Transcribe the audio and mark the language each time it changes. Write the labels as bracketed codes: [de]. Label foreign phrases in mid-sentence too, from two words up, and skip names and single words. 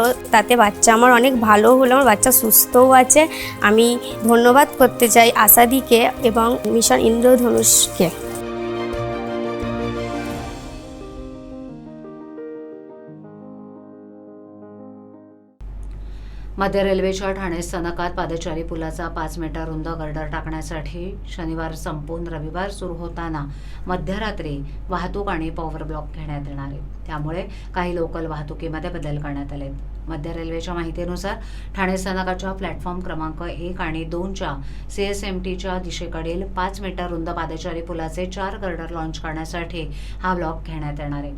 [bn] তাতে বাচ্চা আমার অনেক ভালো হলো, আমার বাচ্চা সুস্থও আছে। আমি ধন্যবাদ করতে চাই আশাদিকে এবং মিশন ইন্দ্রধনুষকে। [mr] मध्य रेल्वेच्या ठाणे स्थानकात पादचारी पुलाचा 5 मीटर रुंद गर्डर टाकण्यासाठी शनिवार संपून रविवार सुरू होताना मध्यरात्री वाहतूक आणि पॉवर ब्लॉक घेण्यात येणार आहे। त्यामुळे काही लोकल वाहतुकीमध्ये बदल करण्यात आले। मध्य रेल्वेच्या माहितीनुसार ठाणे स्थानकाच्या प्लॅटफॉर्म क्रमांक 1 आणि 2च्या CSMTच्या दिशेकडील 5 मीटर रुंद पादचारी पुलाचे 4 गर्डर लॉन्च करण्यासाठी हा ब्लॉक घेण्यात येणार आहे।